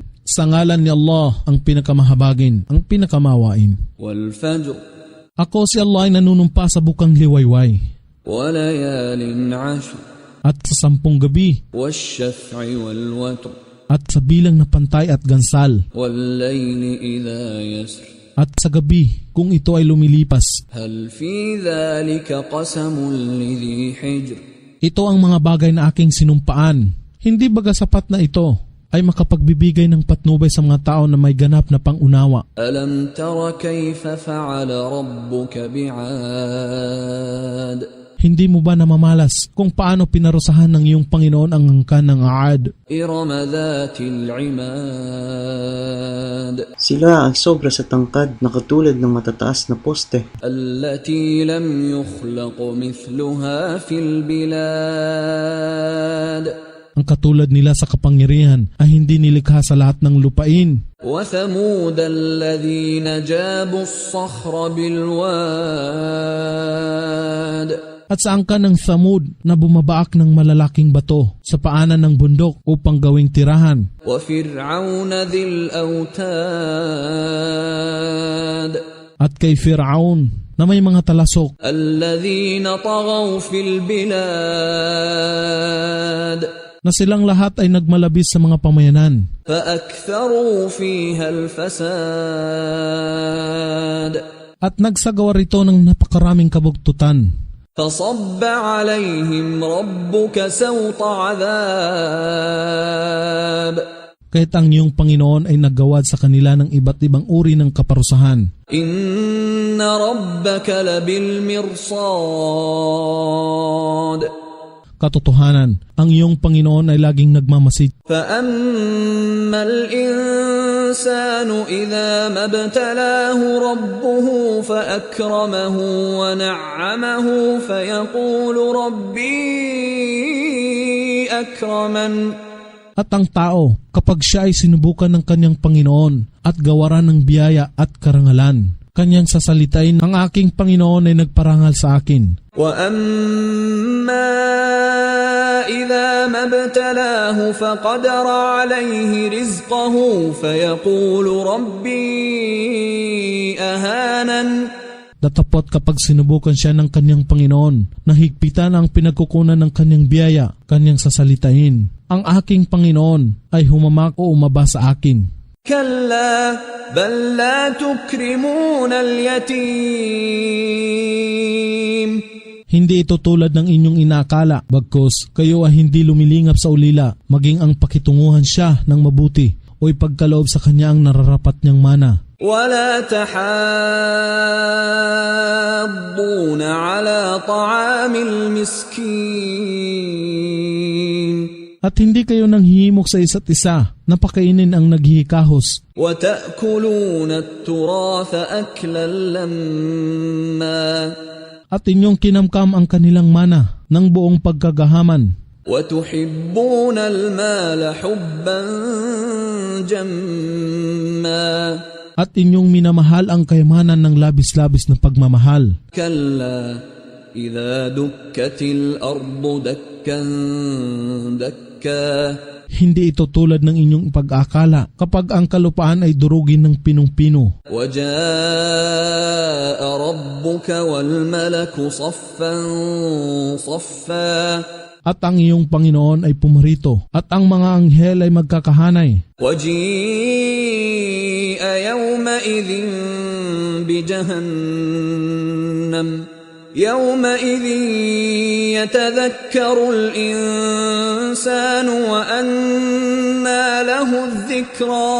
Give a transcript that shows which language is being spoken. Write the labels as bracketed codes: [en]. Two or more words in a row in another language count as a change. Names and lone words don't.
[tl] Sa ngalan ni Allah, ang pinakamahabagin, ang pinakamawain. [ar] والفجر. [tl] Ako si Allah ay nanunumpa sa bukang liwayway. [ar] وليال عشر. [tl] At sa 10 gabi. [ar] والشفع والوتر. [tl] At sa bilang na pantay at gansal. [ar] والليل إذا يسر. [tl] At sa gabi, kung ito ay lumilipas. [ar] هل في ذلك قسم لذي حجر. [tl] Ito ang mga bagay na aking sinumpaan. Hindi baga sapat na ito ay makapagbibigay ng patnubay sa mga tao na may ganap na pangunawa. [ar] ألم تر كيف فعل ربك بعاد. [tl] Hindi mo ba namamalas kung paano pinarusahan ng iyong Panginoon ang angkan ng Aad? [ar] إرم ذات العماد. [tl] Sila ay sobra sa tangkad na katulad ng matataas na poste. [ar] التي لم يخلق مثلها في البلاد. [tl] Ang katulad nila sa kapangyarihan ay hindi nilikha sa lahat ng lupain. [ar] وثمود الذين جابوا الصخر بالواد. [tl] At sa angkan ng Thamud na bumabaak ng malalaking bato sa paanan ng bundok upang gawing tirahan. [ar] وفرعون ذي الأوتاد. [tl] At kay Fir'aun na may mga talasok. [ar] الذين طغوا في البلاد. [tl] Na silang lahat ay nagmalabis sa mga pamayanan. [ar] فأكثروا فيها الفساد. [tl] At nagsagawa rito ng napakaraming kabugtutan. [ar] فَصَبَّ عَلَيْهِمْ رَبُّكَ سَوْطَ عَذَابٍ. [tl] Kahit ang iyong Panginoon ay naggawad sa kanila ng iba't ibang uri ng kaparusahan. [ar] إن ربك لبالمرصاد. [tl] Katotohanan, ang iyong Panginoon ay laging nagmamasid. [ar] فَأَمَّا الْإِنسَانُ إِذَا مَا ابْتَلَاهُ رَبُّهُ فَأَكْرَمَهُ وَنَعَّمَهُ فَيَقُولُ رَبِّي أَكْرَمَنِ. [tl] At ang tao, kapag siya ay sinubukan ng kanyang Panginoon at gawaran ng biyaya at karangalan, kanyang sasalitain, ang aking Panginoon ay nagparangal sa akin. [ar] وَأَمَّا إِذَا مَا ابْتَلَاهُ فَقَدَرَ عَلَيْهِ رِزْقَهُ فَيَقُولُ رَبِّي أَهَانَنِ. [tl] Datapot kapag sinubukan siya ng kanyang Panginoon, nahigpitan ang pinagkukunan ng kanyang biyaya, kanyang sasalitain. Ang aking Panginoon ay humamak o umaba sa akin. [ar] كلا بل لا تكرمون اليتيم. [tl] Hindi ito tulad ng inyong inaakala, bagkus kayo ay hindi lumilingap sa ulila, maging ang pakitunguhan siya ng mabuti o ipagkaloob sa kanya ang nararapat niyang mana. [ar] ولا تحاضون على طعام المسكين. [tl] At hindi kayo nanghihimok sa isa't isa, napakainin ang naghihikahos. [ar] وَتَأْكُلُونَ التُّرَاثَ أَكْلًا لَمًّا. [tl] At inyong kinamkam ang kanilang mana ng buong pagkagahaman. [ar] وَتُحِبُّونَ الْمَالَ حُبًّا جَمًّا. [tl] At inyong minamahal ang kayamanan ng labis-labis na pagmamahal. [ar] كَلَّا إِذَا دُكَّتِ الْأَرْضُ دَكًّا دَكًّا. [tl] Hindi ito tulad ng inyong pag-akala kapag ang kalupaan ay durugin ng pinong-pino. [ar] وَجَاءَ رَبُّكَ وَالْمَلَكُ صَفًّا صَفًّا. [tl] At ang iyong Panginoon ay pumarito, at ang mga anghel ay magkakahanay. [ar] وَجِيءَ يَوْمَئِذٍ بِجَهَنَّمَ. يَوْمَئِذٍ يَتَذَكَّرُ الْإِنسَانُ وَأَنَّى لَهُ الذِّكْرَى.